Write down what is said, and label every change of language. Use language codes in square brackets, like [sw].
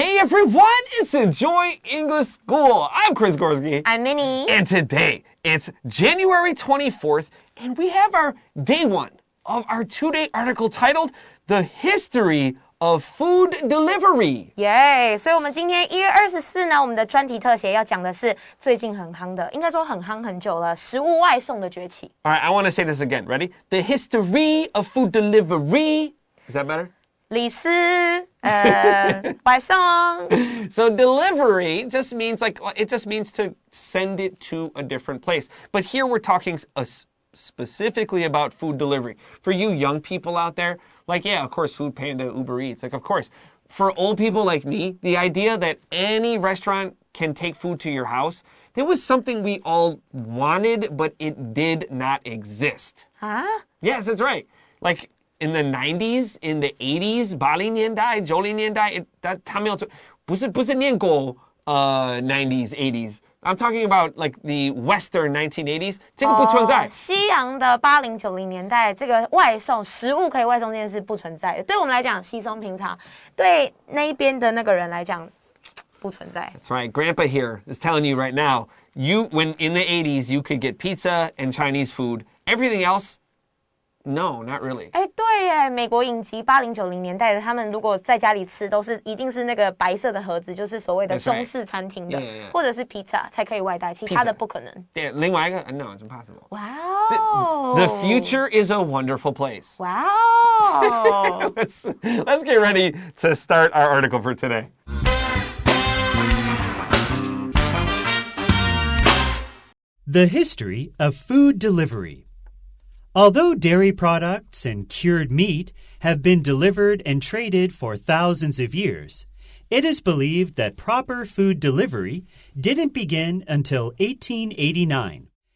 [en] everyone, it's Enjoy English School. I'm Chris Gorski. I'm Minnie. And today, it's January 24th, and we have our day one of our two-day article titled, The History of Food Delivery. [zh] 耶，所以我们今天1月24呢，我们的专题特写要讲的是最近很夯的，应该说很夯很久了，食物外送的崛起。 [en] All right, I want to say this again. Ready? The history of food delivery. Is that better? [zh] 里斯外送 [en] So delivery just means it just means to send it to a different place. But here we're talking specifically about food delivery. For you young people out there, yeah, of course, Food Panda, Uber Eats, of course. For old people like me, the idea that any restaurant can take food to your house, there was something we all wanted, but it did not exist. Huh? Yes, that's right. In the 90s, in the 80s, [zh] 80年代, 90年代, 他没有不是念过 [en] 90s, 80s. I'm talking about the Western 1980s. [zh] 这个不存在。西洋的80、90年代，这个外送食物可以外送这件事不存在的。对我们来讲稀松平常，对那一边的那个人来讲不存在。 [en] That's right. Grandpa here is telling you right now, when in the 80s you could get pizza and Chinese food. Everything else?No, not really. [zh] 对耶，美国影集80、90年代的，他们如果在家里吃，一定是那个白色的盒子，就是所谓的中式餐厅的，或者是 pizza 才可以外带，其他的不可能。对，另外一个 [en] No, it's impossible. Wow. The future is a wonderful place. Wow. Let's get ready to start our article for today. The history of food delivery.Although dairy products and cured meat have been delivered and traded for thousands of years, it is believed that proper food delivery didn't begin until 1889.